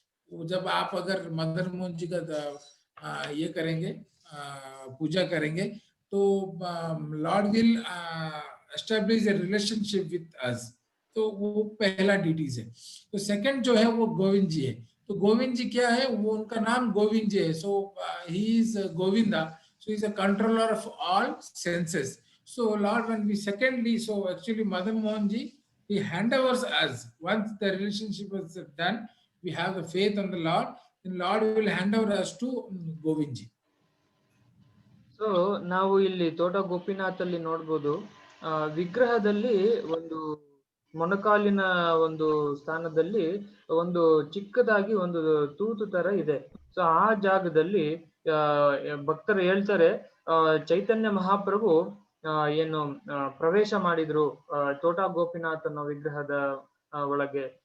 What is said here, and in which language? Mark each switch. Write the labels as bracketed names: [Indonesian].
[Hindi] वो जब आप अगर मदन मोहन जी का ये करेंगे, पूजा करेंगे, तो [English] Lord will establish a relationship with us. [Hindi] तो वो पहला डीटीज है। तो सेकंड जो है वो गोविंद जी है। तो गोविंद जी क्या है, वो उनका नाम गोविंद जी है। [English] So he is Govinda, so he's a controller of all senses. So Lord, when we secondly, so actually Madan Mohan ji, he handovers us. Once the relationship is done, we have the faith on the Lord, then Lord will hand over us to Govind ji. [Kannada] So ನಾವು ಇಲ್ಲಿ ತೋಟ ಗೋಪಿನಾಥ್ ಅಲ್ಲಿ ನೋಡ್ಬೋದು, ವಿಗ್ರಹದಲ್ಲಿ ಒಂದು ಮೊಣಕಾಲಿನ ಒಂದು ಸ್ಥಾನದಲ್ಲಿ ಒಂದು ಚಿಕ್ಕದಾಗಿ ಒಂದು ತೂತು ತರ ಇದೆ. ಸೊ ಆ ಜಾಗದಲ್ಲಿ ಭಕ್ತರು ಹೇಳ್ತಾರೆ, ಚೈತನ್ಯ ಮಹಾಪ್ರಭು ಏನು ಪ್ರವೇಶ ಮಾಡಿದ್ರು ತೋಟ ಗೋಪಿನಾಥ್ ಅನ್ನೋ ವಿಗ್ರಹದ ಒಳಗೆ.